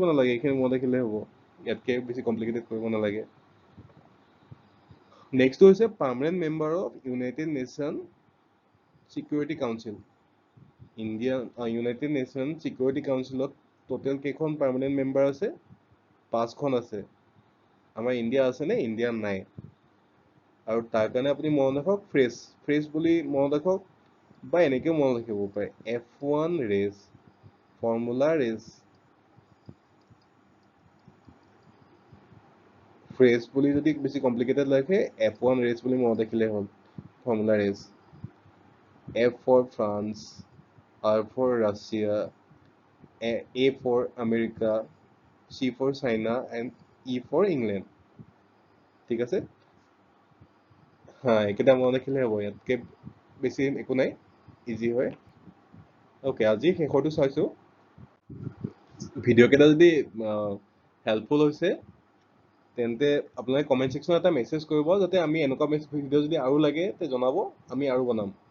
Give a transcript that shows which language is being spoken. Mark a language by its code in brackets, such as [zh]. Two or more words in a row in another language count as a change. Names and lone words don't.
[as] নালাগে এইখিনি মনত ৰাখিলে হ'ব ইয়াতকৈ বেছি কমপ্লিকেটেড কৰিব নালাগে নেক্সটটো হৈছে [en] permanent member of [as] ইউনাইটেড নেশ্যন চিকিউৰিটি কাউন্সিল ইউনাইটেড নেশ্যন চিকিউৰিটি কাউন্সিলত টোটেল কেইখন [en] permanent member [as] আছে 5খন আছে আমাৰ ইণ্ডিয়া আছেনে ইণ্ডিয়া নাই আৰু তাৰ কাৰণে আপুনি মনত ৰাখক ফ্ৰেছ বুলি মনত ৰাখক বা এনেকৈও মনত ৰাখিব পাৰে F1 [en] race formula race [as] ফ্ৰেছ বুলি যদি বেছি কমপ্লিকেটেড লাগে F1 ৰেচ বুলি মনত ৰাখিলে হ'ল [en] formula race F for France R for Russia A for America C for China and E for England [as] ঠিক আছে এইকেইটা মনত ৰাখিলে হ'ব ইয়াতকৈ বেছি একো নাই ইজি হয় অ'কে আজি শেষৰটো চাইছোঁ ভিডিঅ'কেইটা যদি হেল্পফুল হৈছে তেন্তে আপোনালোকে [en] comment section [as] এটা মেছেজ কৰিব যাতে আমি এনেকুৱা ভিডিঅ' যদি আৰু লাগে তে জনাব আমি আৰু বনাম